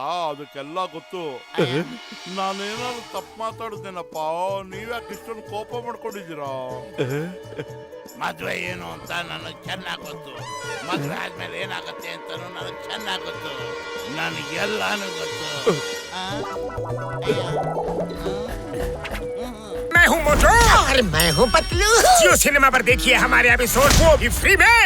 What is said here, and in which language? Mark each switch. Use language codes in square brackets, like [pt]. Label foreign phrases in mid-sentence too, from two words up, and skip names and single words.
[kn] ಅದಕ್ಕೆಲ್ಲ ಗೊತ್ತು. ನಾನೇನಾದ್ರು ತಪ್ಪು ಮಾತಾಡಿದ್ದೇನಪ್ಪ? ನೀವ್ಯಾಕೆ ಇಷ್ಟೊಂದು ಕೋಪ ಮಾಡ್ಕೊಂಡಿದ್ದೀರಾ? ಮದುವೆ ಏನು ಅಂತ ನನಗೆ ಚೆನ್ನಾಗಿ ಗೊತ್ತು. ಮದುವೆ ಆದ್ಮೇಲೆ ಏನಾಗುತ್ತೆ ಅಂತ ನನಗೆ ಚೆನ್ನಾಗಿ ಗೊತ್ತು. ನನಗೆಲ್ಲಾನು ಗೊತ್ತು. [hi] मैं हूँ मोटू। और मैं हूँ पतलू। जियो सिनेमा पर देखिए हमारे एपिसोड को भी फ्री में।